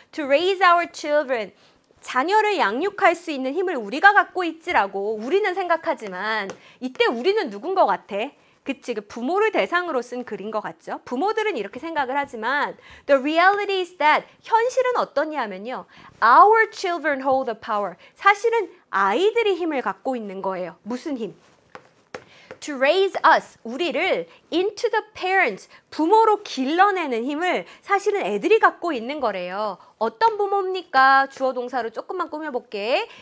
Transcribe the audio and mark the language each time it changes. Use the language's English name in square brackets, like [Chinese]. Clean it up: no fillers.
[English] To raise our children. [Korean] 자녀를 양육할 수 있는 힘을 우리가 갖고 있지라고 우리는 생각하지만 이때 우리는 누군 것 같아? 그치, 그 부모를 대상으로 쓴 글인 것 같죠. 부모들은 이렇게 생각을 하지만 [English] the reality is that [Korean] 현실은 어떠냐면요. [English] Our children hold the power. [Korean] 사실은 아이들이 힘을 갖고 있는 거예요. 무슨 힘? [English] To raise us, [Korean] 우리를 [English] into the parents, [Korean] 부모로 길러내는 힘을 사실은 애들이 갖고 있는 거래요. 어떤 부모입니까? 주어 동사로 조금만 꾸며볼게.